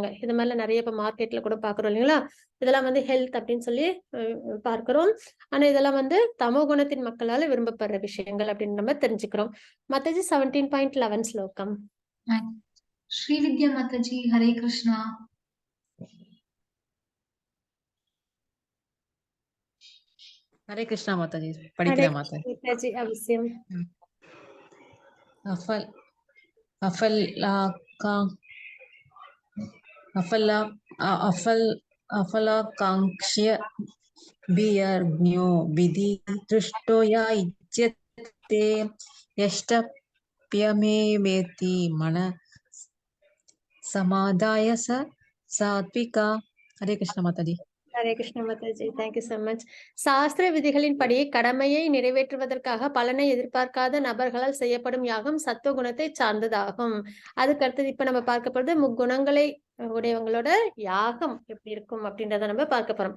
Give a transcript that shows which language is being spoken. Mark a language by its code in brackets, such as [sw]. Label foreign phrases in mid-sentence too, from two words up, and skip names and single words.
[ta] இது மாதிரிலாம் நிறைய இப்ப மார்க்கெட்ல கூட பாக்குறோம் இல்லைங்களா? இதெல்லாம் வந்து ஹெல்த் அப்படின்னு சொல்லி பார்க்கிறோம். ஆனா இதெல்லாம் வந்து தமோ குணத்தின் மக்களால விரும்பப்படுற விஷயங்கள் அப்படின்னு நம்ம தெரிஞ்சுக்கிறோம். மாதாஜி 17.11 ஸ்லோகம். ஸ்ரீவித்யா மாதாஜி, ஹரே கிருஷ்ணா. [hi] हरे कृष्णा माता जी, [ta] படிக்கிறேன் மாதா. மாதாஜி அவசியம். [sa] अफलाकांक्ष्य बियर्ज्ञो विधि दृष्टो या इज्यते यष्टप्यमेवेति मन समादाय स सात्विका. [hi] हरे कृष्ण माता जी. [ta] ஹரே கிருஷ்ண மாதாஜி, [en] thank you so much. [ta] சாஸ்திர விதிகளின்படி கடமையை நிறைவேற்றுவதற்காக பலனை எதிர்பார்க்காத நபர்களால் செய்யப்படும் யாகம் சத்துவ குணத்தை சார்ந்ததாகும். அதுக்கு அடுத்தது இப்ப நம்ம பார்க்க போறது முக்குணங்களை உடையவங்களோட யாகம் எப்படி இருக்கும் அப்படின்றத நம்ம பார்க்க போறோம்.